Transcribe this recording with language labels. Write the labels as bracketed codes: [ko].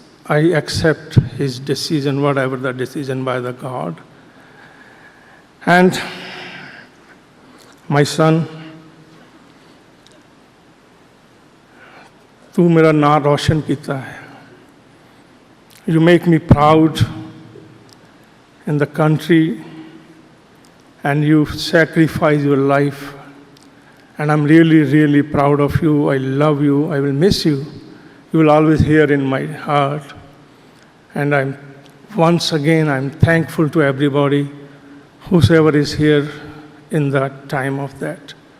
[en] I accept his decision, whatever the decision by the God. And my son, [hi] तू मेरा नाम रोशन किया है. [en] You make me proud in the country, and you sacrifice your life. And I'm really, really proud of you. I love you. I will miss you. You will always hear in my heart. And once again, I'm thankful to everybody, whosoever is here in that time of that.